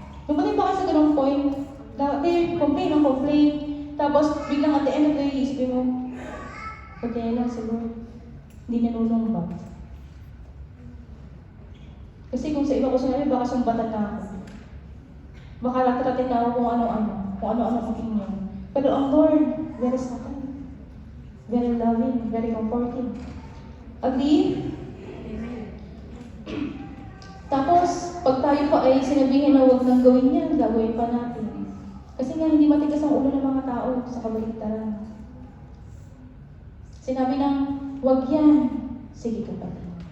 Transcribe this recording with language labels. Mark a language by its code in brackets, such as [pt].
[tl] Dumating ba kayo sa ganung point? Dati, complain, tapos biglang [en] at the end of the day, [tl] isipin mo, pagkaya lang siguro, hindi nanunumbat. Kasi kung sa iba ko sinabi, baka sumbatan na ako. Baka latratin na ako kung ano-ano ang opinion. [en] Pero ang Lord, very subtle, very loving, very comforting. Agree? [tl] Tapos, pag tayo pa ay sinabihin na huwag nang gawin yan, gagawin pa natin. Kasi nga, hindi matigas ang ulo ng mga tao sa kabaligtaran. Sinabi ng, huwag yan, sige kapatid.